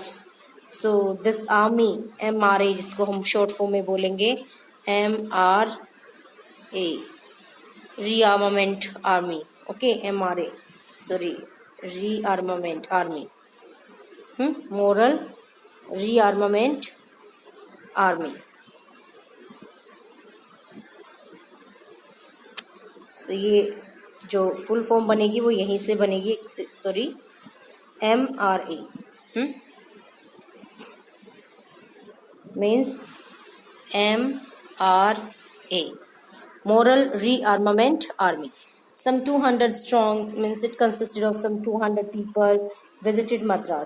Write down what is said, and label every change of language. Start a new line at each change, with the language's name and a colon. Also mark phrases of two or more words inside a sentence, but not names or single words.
English: So this army, MRA,
Hindi: जिसको हम
English: short form
Hindi: में बोलेंगे
English: MRA, rearmament army, okay, MRA, sorry, rearmament army, moral rearmament army.
Hindi: So ये जो
English: full form
Hindi: बनेगी वो यहीं से बनेगी, सॉरी,
English: MRA means MRA, Moral Rearmament Army. Some 200 strong, means it consisted of some 200 people, visited Madras.